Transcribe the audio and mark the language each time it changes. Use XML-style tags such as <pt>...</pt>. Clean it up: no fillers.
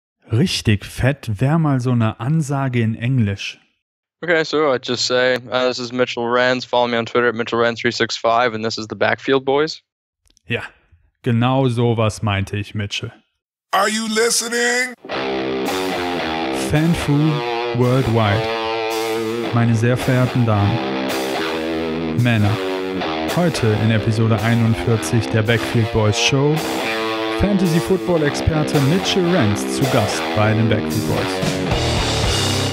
<de>Richtig fett wäre mal so eine Ansage in Englisch.</de> <en>Okay, so I'd just say, this is Mitchell Renz. Follow me on Twitter at MitchellRenz365 and this is the Backfield Boys.</en> <de>Ja, genau sowas meinte ich, Mitchell.</de> <en>Are you listening? FanFoo Worldwide.</en> <de>Meine sehr verehrten Damen, Männer. Heute in Episode 41 der Backfield Boys Show Fantasy Football Experte Mitchell Renz zu Gast bei den Backfield Boys.</de>